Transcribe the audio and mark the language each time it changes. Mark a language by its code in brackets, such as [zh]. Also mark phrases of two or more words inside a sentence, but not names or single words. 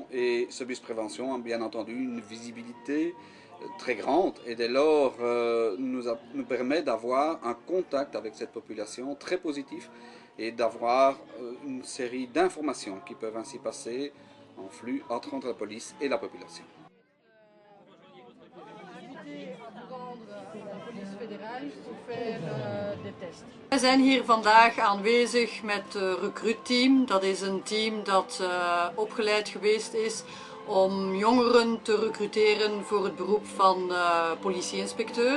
[fr] Et ce bus prévention a bien entendu une visibilité très grande et dès lors nous permet d'avoir un contact avec cette population très positif et d'avoir une série d'informations qui peuvent ainsi passer en flux entre la police et la population. [nl] Wij zijn hier vandaag aanwezig met het recruitteam. Dat is een team dat opgeleid geweest is om jongeren te recruteren voor het beroep van politieinspecteur.